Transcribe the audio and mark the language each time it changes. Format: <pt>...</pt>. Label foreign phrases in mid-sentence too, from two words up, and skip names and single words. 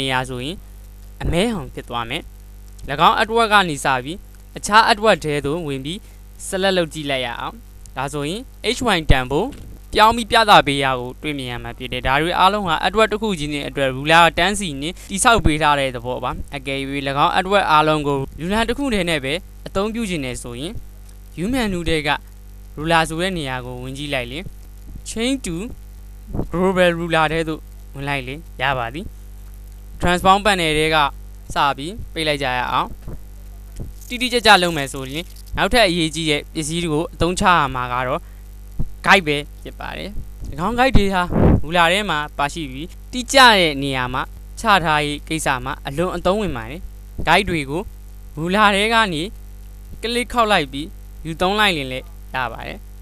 <my>ရာဆိုရင်အမဲဟောင်ဖြစ်သွားမယ်၎င်း artwork ကနေစပြီးအခြား artwork ထဲသို့ဝင်ပြီး select လုပ်ကြည့်လိုက်ရအောင်ဒါဆိုရင် HY တန်ဖိုးပြောင်းပြီးပြသပေးရကိုတွေ့မြင်ရမှာဖြစ်တယ်ဒါတွေအားလုံးဟာ artwork တစ်ခုချင်းနဲ့အတွက် ruler တန်းစီနဲ့တိဆောက်ပေးထားတဲ့သဘောပါအကယ်၍၎င်း artwork အားလုံးကို ruler တစ်ခုတည်းနဲ့ပဲအသုံးပြုခြင်းနဲ့ဆိုရင် view menu တွေက ruler ဆိုတဲ့နေရာကိုဝင်ကြည့်လိုက်ရင်</my> <en>change to global ruler</en> <my>ထဲသို့ဝင်လိုက်လေရပါသည်</my> <en>transform panel</en> <my>တွေကစပြီးပိတ်လိုက်ကြရအောင်တိတိကျကျလုပ်မယ်ဆိုရင်နောက်ထပ်အရေးကြီးတဲ့ပစ္စည်းတွေကိုအသုံးချရမှာကတော့ guide ပဲဖြစ်ပါတယ်၎င်း guide တွေဟာ ruler ထဲမှာပါရှိပြီးတိကျတဲ့နေရာမှာချထားရေးကိစ္စမှာအလွန်အသုံးဝင်ပါတယ် guide တွေကို ruler ထဲကနေ click ခောက်လိုက်ပြီးယူသုံးလိုက်ရင်လည်းရပါတယ်</my>